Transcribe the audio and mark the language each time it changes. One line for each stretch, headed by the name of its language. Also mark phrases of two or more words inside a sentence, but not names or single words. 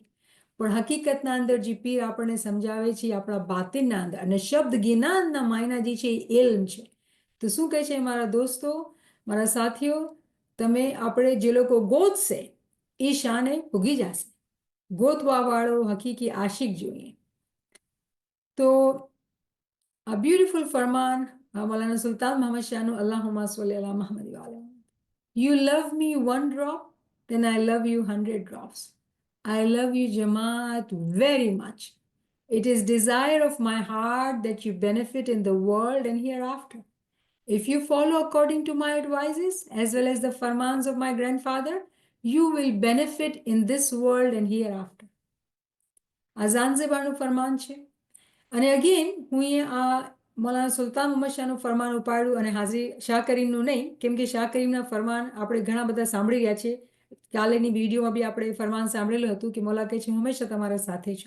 Gujarati: પણ હકીકતના અંદર જે પીર આપણને સમજાવે છે આપણા બાતિનના અંદર, અને શબ્દ જ્ઞાનના માયના જે છે એ ઇલ્મ છે. તો શું કહે છે મારા દોસ્તો, મારા સાથીઓ, તમે આપણે જે લોકો ગોતશે એ શાને ઉગી જશે. ગોતવાવાળો હકીકી આશિક જોઈએ. તો
English: a beautiful
Gujarati: ફરમાન મૌલાના સુલ્તાન મોહમ્મદ શાહનું
Arabic: اللهم صل على محمد وعلى.
English: You love me one drop, then I love you 100 drops. I love you, Jamaat, very much. It is desire of my heart that you benefit in the world and hereafter. If you follow according to my advices, as well as the farmans of my grandfather, you will benefit in this world and hereafter.
Gujarati: આ ઝાંઝીબારનું ફરમાન છે. અને અગેન હું આ મૌલાના સુલતાન મોહમ્મદ શાહનું ફરમાન ઉપાડ્યું અને હાજરી શાહ કરીમનું નહીં, કેમ કે શાહ કરીમના ફરમાન આપણે ઘણા બધા સાંભળી રહ્યા છે. કાલેની વિડીયોમાં બી આપણે ફરમાન સાંભળેલું હતું કે મૌલા કહે છે હું હંમેશા તમારા સાથે છું.